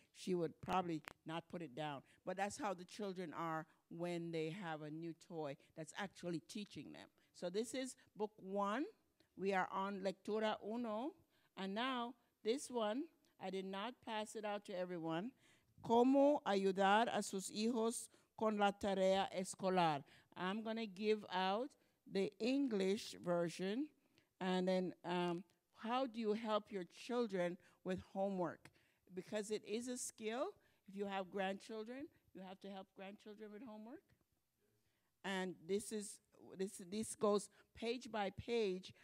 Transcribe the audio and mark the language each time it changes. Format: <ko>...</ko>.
<en>She would probably not put it down. But that's how the children are when they have a new toy that's actually teaching them. So this is book 1. We are on Lectura Uno. And now this one, I did not pass it out to everyone.</en> <es>Cómo ayudar a sus hijos con la tarea escolar.</es> <en>I'm going to give out the English version. And then how do you help your children with homework? Because it is a skill. If you have grandchildren, you have to help grandchildren with homework. And this goes page by page.</en>